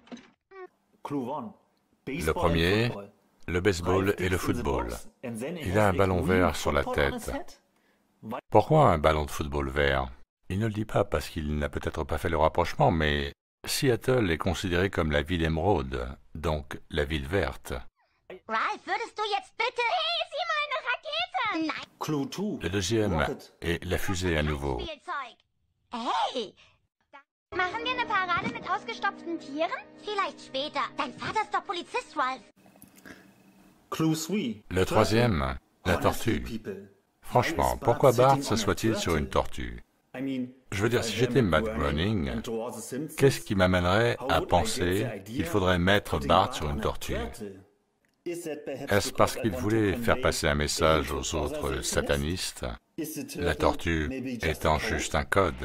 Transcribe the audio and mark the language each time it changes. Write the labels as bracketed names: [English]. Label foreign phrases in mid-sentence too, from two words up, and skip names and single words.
[French] Le premier, le baseball et le football. Il a un ballon vert sur la tête. Pourquoi un ballon de football vert? Il ne le dit pas parce qu'il n'a peut-être pas fait le rapprochement, mais Seattle est considérée comme la ville émeraude, donc la ville verte. [German] Ralph, würdest du jetzt bitte... Hey, sieh mal, eine Rakete! Nein. [French] Le deuxième est la fusée à nouveau. [German] Spielzeug. Hey! Machen wir eine Parade mit ausgestopften Tieren? Vielleicht später. Dein Vater ist doch Polizist, Ralph. [French] Le troisième, la tortue. Franchement, pourquoi Bart s'assoit-il sur une tortue? Je veux dire, si j'étais Matt Groening, qu'est-ce qui m'amènerait à penser qu'il faudrait mettre Bart sur une tortue? Est-ce parce qu'il voulait faire passer un message aux autres satanistes, la tortue étant juste un code?